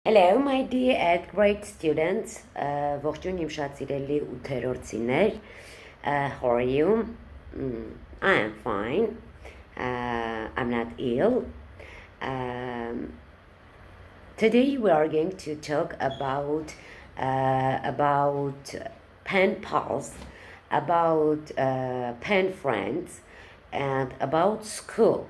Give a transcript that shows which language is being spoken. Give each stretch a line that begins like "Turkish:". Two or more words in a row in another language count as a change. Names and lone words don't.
English: Hello, my dear 8th grade students.
Armenian: Ողջույն իմ շատ սիրելի 8-րդցիներ.
English: How are you? I am fine. I'm not ill. Today we are going to talk about pen pals, about pen friends, and about school.